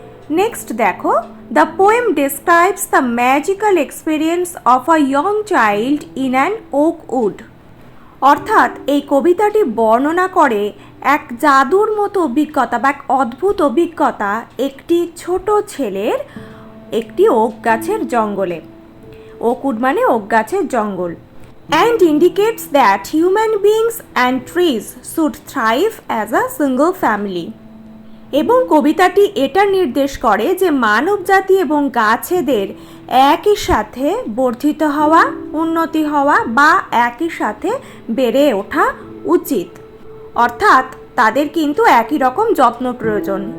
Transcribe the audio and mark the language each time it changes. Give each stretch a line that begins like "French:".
Bangla: Next দেখো,
English: The poem describes the magical experience of a young child in an oak wood.
Bangla: অর্থাৎ এই কবিতাটি বর্ণনা করে এক জাদুর মতো অভিজ্ঞতা বা এক অদ্ভুত অভিজ্ঞতা একটি ছোট ছেলের একটি ওক গাছের জঙ্গলে। ওক উড মানে ওক গাছের জঙ্গল।
English: and indicates that human beings and trees should thrive as a single family।
Bangla: এবং কবিতাটি এটা নির্দেশ করে যে মানব জাতি এবং গাছেদের একই সাথে বর্ধিত হওয়া, উন্নতি হওয়া বা একই সাথে বেড়ে ওঠা উচিত। অর্থাৎ তাদের কিন্তু একই রকম যত্ন প্রয়োজন।